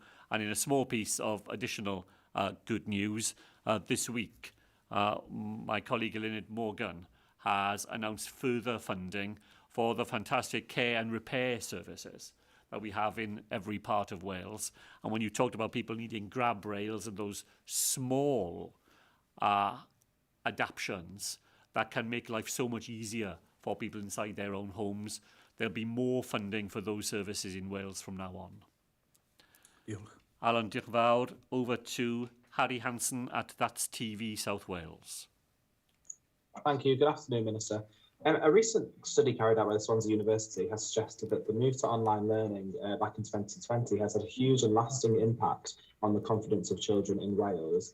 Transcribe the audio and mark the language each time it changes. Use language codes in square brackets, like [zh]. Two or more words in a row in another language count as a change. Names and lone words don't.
[en] And in a small piece of additional good news, this week, my colleague Eluned Morgan has announced further funding for the fantastic care and repair services that we have in every part of Wales. And when you talked about people needing grab rails and those small adaptations that can make life so much easier for for people inside their own homes. There'll be more funding for those services in Wales from now on. [cy] Diolch. Alan, diolch yn fawr. [en] Over to Harry Hansen at That's TV South Wales. Thank you. Good afternoon, Minister. A recent study carried out by Swansea University has suggested that the move to online learning back in 2020 has had a huge and lasting impact on the confidence of children in Wales.